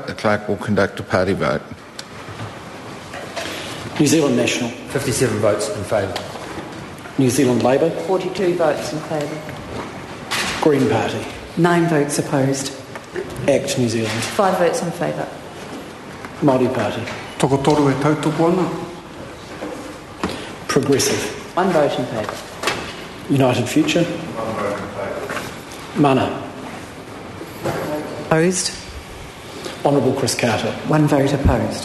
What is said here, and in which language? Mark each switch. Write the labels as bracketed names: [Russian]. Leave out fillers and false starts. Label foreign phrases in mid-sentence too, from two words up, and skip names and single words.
[English] The clerk will conduct a party vote. New Zealand National. 57 votes in favour. New Zealand Labour. 42 votes in favour. Green Party. 9 votes opposed. ACT New Zealand. 5 votes in favour. Māori Party. [Māori] Toko toru e tautuku ana. [English] Progressive. 1 vote in favour. United Future. Mana. Opposed? Honourable Chris Carter. 1 vote opposed.